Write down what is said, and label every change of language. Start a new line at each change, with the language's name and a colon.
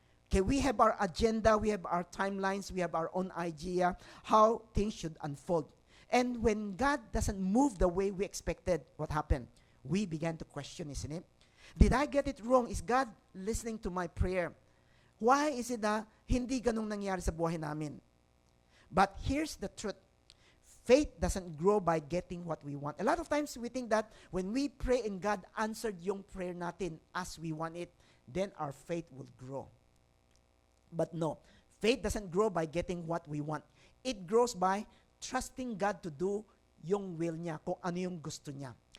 English: Okay, we have our agenda, we have our timelines, we have our own idea how things should unfold. And when God doesn't move the way we expected, what happened? We began to question, isn't it? Did I get it wrong? Is God listening to my prayer? Why is it
Filipino: na hindi ganong nangyari sa buhay namin?
English: But here's the truth. Faith doesn't grow by getting what we want. A lot of times we think that when we pray and God answered
Filipino: yung
English: prayer
Filipino: natin
English: as we want it, then our faith will grow. But no, faith doesn't grow by getting what we want. It grows by trusting God to do
Filipino: yung
English: will niya,
Filipino: kung ano yung gusto niya.